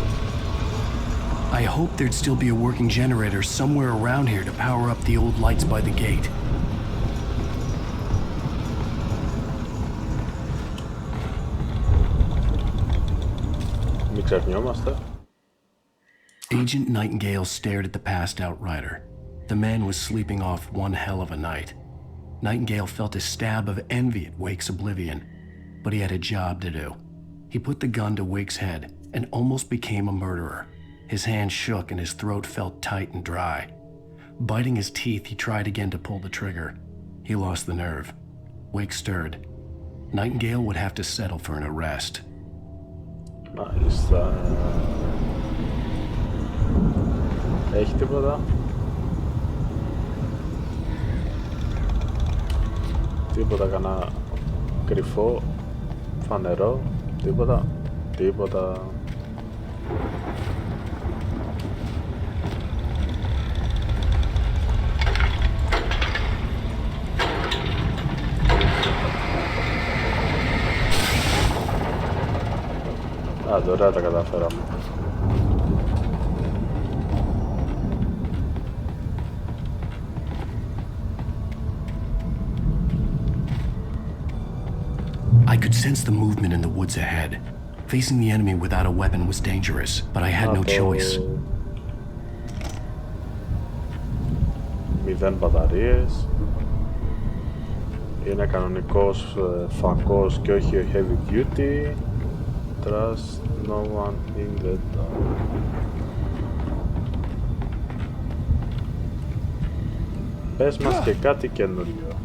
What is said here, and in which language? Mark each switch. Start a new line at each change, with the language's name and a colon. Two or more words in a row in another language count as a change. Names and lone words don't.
English: I hoped there'd still be a working generator somewhere around here to power up the old lights by the gate.
Greek: Μην ξεχνιόμαστε.
English: Agent Nightingale stared at the passed out rider. The man was sleeping off one hell of a night. Nightingale felt a stab of envy at Wake's oblivion, but he had a job to do. He put the gun to Wake's head and almost became a murderer. His hand shook and his throat felt tight and dry. Biting his teeth, he tried again to pull the trigger. He lost the nerve. Wake stirred. Nightingale would have to settle for an arrest.
Greek: Μάλιστα. Έχει τίποτα? Τίποτα, κανένα κρυφό, φανερό, τίποτα, τίποτα. Ωραία τα καταφέραμε.
English: I could sense the movement in the woods ahead. Facing the enemy without a weapon was dangerous, but I had no choice.
Greek: 0 μπαταρίες. Είναι κανονικός φακός και όχι
English: heavy duty. Trust no one in the dark.
Greek: Πες μας και κάτι καινούριο.